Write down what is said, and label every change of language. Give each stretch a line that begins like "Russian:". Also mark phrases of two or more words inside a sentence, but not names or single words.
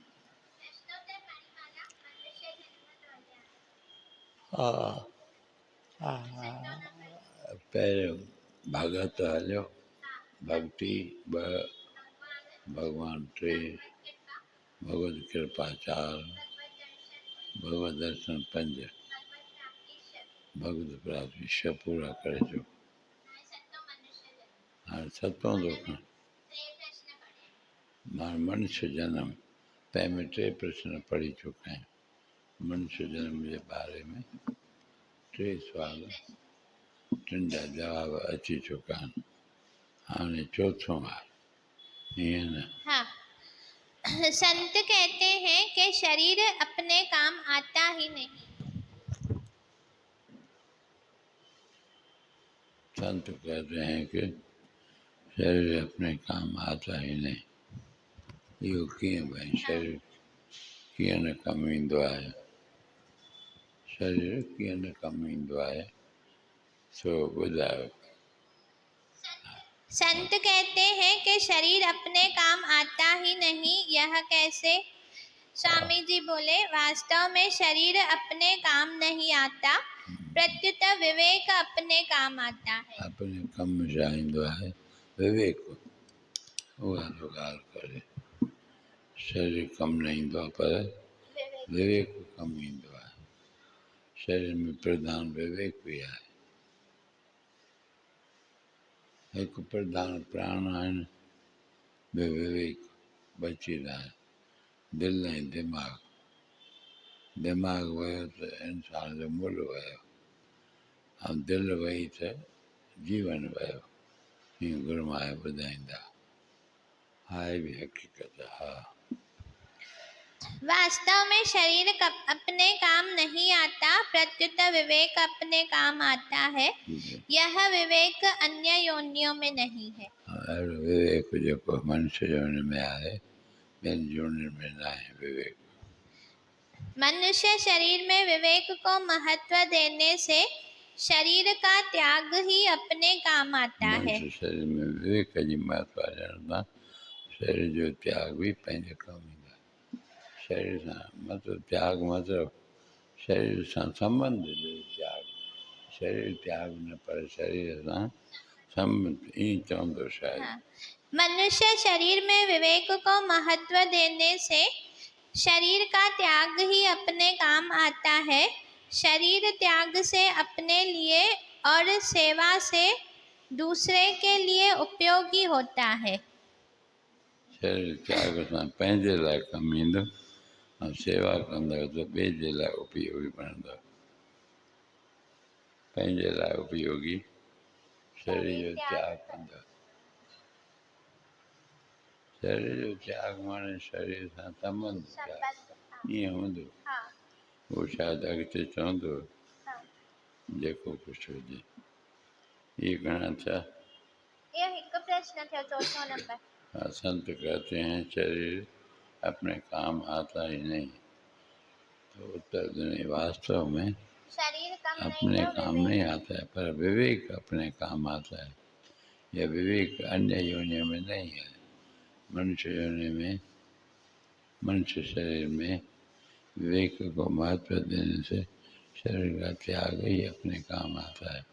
Sindhi: हाँ पहिरियों भगत हलियो, भक्ति ॿ, भगवान टे, भगवत कृपा चारि, भगवत दर्शन पंज, भगवत प्राप्ति छह पूरा करे चुको। हाणे सतों दुख मां मनुष्य जन्म तंहिंमें टे प्रश्न पढ़ी चुका आहियूं। मनुष्य जन्म जे बारे में टे सुवाल, टिनि जा जवाब अची चुका आहिनि। हाणे चौथों आहे, ईअं न? हाँ।
Hindi: संत कहते हैं कि शरीर अपने काम आता ही नहीं। संत कहते हैं कि शरीर अपने काम आता ही नहीं।
Sindhi: इहो कीअं भई, शरीर कीअं न कमु ईंदो आहे? शरीर कीअं न कमु ईंदो आहे, सो ॿुधायो।
Hindi: संत कहते हैं कि शरीर अपने काम आता ही नहीं, यह कैसे? स्वामी जी बोले, वास्तव में शरीर अपने काम नहीं आता, प्रत्युत विवेक अपने काम आता है।
Sindhi: अपने कम सां ईंदो आहे विवेक, उहा तो ॻाल्हि करे। शरीर कमु न ईंदो आहे पर विवेक कमु ईंदो आहे। शरीर में प्रधान विवेक बि आहे। हिकु प्रधान प्राण आहिनि, ॿियो विवेक बची रहिया आहिनि, दिलि ऐं दिमाग़। दिमाग़ वियो त इंसान जो मुल्ह वियो, ऐं दिलि वई त जीवन वियो। हीअं गुरू महाराज ॿुधाईंदा। आहे बि हक़ीक़त। हा,
Hindi: वास्तव में शरीर अपने काम नहीं आता, प्रत्युत विवेक अपने काम आता है। यह विवेक अन्य योनियों में नहीं है।
Sindhi: अहिड़ो विवेक जेको मनुष्य योनि में आहे, ॿियनि योनियुनि में न आहे विवेक।
Hindi: मनुष्य शरीर में विवेक को महत्व देने से शरीर का त्याग ही अपने काम आता है।
Sindhi: मनुष्य शरीर में विवेक जी महत्व ॾियण सां शरीर जो त्याग बि पंहिंजे कमु ईंदो आहे। शरीर सां मतिलबु त्याग, मतिलबु शरीर सां संबंध जो त्याग। शरीर त्याग न, पर शरीर सां संबंध, ईअं चवंदो शायदि। हाँ।
Hindi: मनुष्य शरीर में विवेक को महत्व देने से शरीर का त्याग ही अपने काम आता है। शरीर त्याग से अपने लिए और सेवा से दूसरे के लिए उपयोगी होता है।
Sindhi: शरीर त्याग सां पंहिंजे लाइ कमु ईंदो, ऐं सेवा कंदव त ॿिए जे लाइ उपयोगी बणंदव। पंहिंजे लाइ उपयोगी शरीर जो त्याग कंदव। शरीर जो त्याग माने शरीर सां संबंध त्याग, ईअं हूंदो। उहो शायदि अॻिते चवंदो जेको कुझु हुजे। ये घणा थिया? ये हिकु प्रश्न थियो, चौथो नंबर।
Hindi: संत कहते हैं शरीर अपने काम आता ही नहीं, तो उत्तर देने वास्तव में शरीर अपने काम नहीं आता है, पर विवेक अपने काम आता है। यह विवेक अन्य योनियों में नहीं है। मनुष्य योनि में, मनुष्य शरीर में विवेक को महत्व देने से शरीर का त्याग ही अपने काम आता है।